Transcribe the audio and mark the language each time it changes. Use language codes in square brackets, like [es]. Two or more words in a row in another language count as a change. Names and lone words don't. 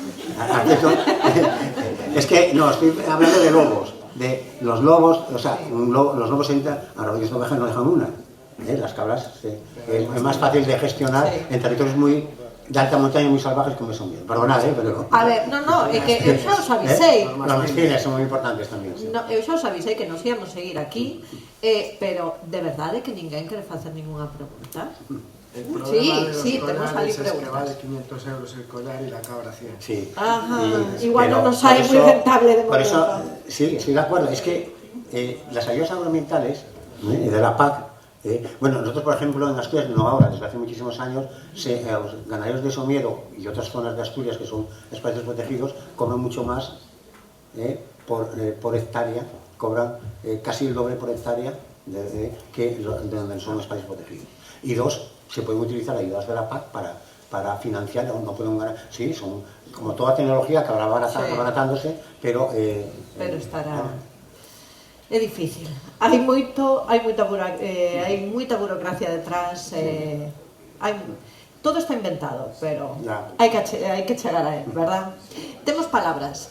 [es] Es que, no, estoy hablando de lobos. De los lobos, o sea, los lobos entran, a rodillas de ovejas no dejan una. Las cabras es más fácil de gestionar en territorios muy de alta montaña, muy salvajes como son. Perdonad, pero... [gl] A ver, é que eu xa os avisei. [es] Los mastines [gl] son moi importantes tamén. Eu xa os avisei que nos íamos seguir aquí, pero de verdade que ninguén quere facer ninguna pregunta. [es] El problema sí, de los tenemos ahí collares es que [gl] preguntas. [es] vale 500 euros el collar y la cabra 100. Sí. Ajá, igual no nos sale muy rentable de momento. Por eso, sí, estoy de acuerdo. Es que las ayudas agroambientales de la PAC, bueno, nosotros, por ejemplo, en Asturias, no ahora, desde hace muchísimos años, los ganaderos de Somiedo y otras zonas de Asturias, que son espacios protegidos, cobran mucho más por hectárea, cobran casi el doble por hectárea que donde son espacios protegidos. Y 2, se pueden utilizar ayudas de la PAC para financiar, no pueden ganar, sí, son como toda tecnología, acabará abaratándose, pero [gl] estará... É difícil. Hai moita burocracia detrás, todo está inventado, pero hai que chegar a él, verdad? Temos palabras.